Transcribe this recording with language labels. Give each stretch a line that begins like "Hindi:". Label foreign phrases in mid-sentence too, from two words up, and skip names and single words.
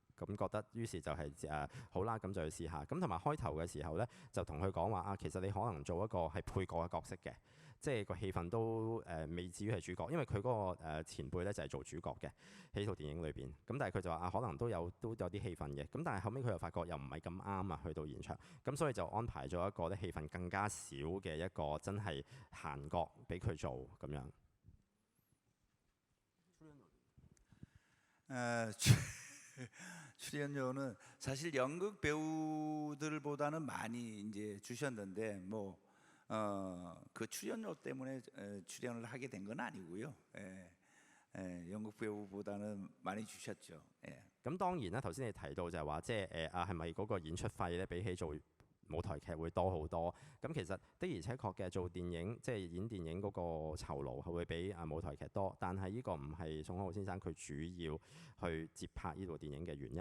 Cantonese: 咁覺得，於是就係好啦，咁就去試下。咁同埋開頭嘅時候咧，就同佢講話啊，其實你可能做一個係配角嘅角色嘅，即係個氣氛都未至於係主角，因為佢嗰個前輩咧就係做主角嘅喺套電影裏邊。咁但係佢就話啊，可能都有啲氣氛嘅。咁但係後尾佢又發覺又唔係咁啱啊，去到現場，咁所以就安排咗一個咧氣氛更加少嘅一個真係閒角俾佢做咁樣。
Korean: 출연료는 사실 연극 배우들보다는 많이 이제 주셨는데 그 출연료 때문에 출연을 하게 된 건 아니고요. 연극 배우보다는 많이 주셨죠.
Cantonese: 咁當然啦，頭先你提到就係話，即係係咪嗰個演出費咧比起做舞台劇會多好多？咁其實的而且確嘅做電影，即係演電影嗰個酬勞係會比舞台劇多，但係呢個唔係宋康昊先生佢主要去接拍呢部電影嘅原因。